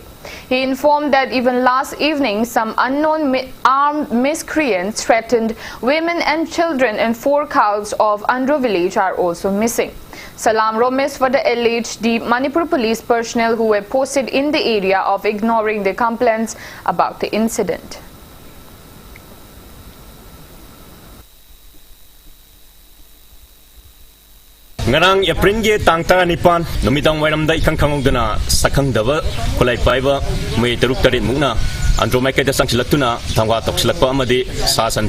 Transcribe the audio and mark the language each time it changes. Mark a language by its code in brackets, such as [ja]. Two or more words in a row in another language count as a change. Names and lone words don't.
[en] He informed that even last evening, some unknown armed miscreants threatened women and children, and 4 cows of Andro village are also missing. Salam Romis for the alleged Manipur police personnel who were posted in the area of ignoring the complaints about the incident. [mni] Ngarang April ge tang tara nipan numitang wairamda ikang kangongdana sakang daba kulai paiba mai teruk tarit mungna Andro mai kaida sangsilaktuna thangwa toksilakpa amadi sasan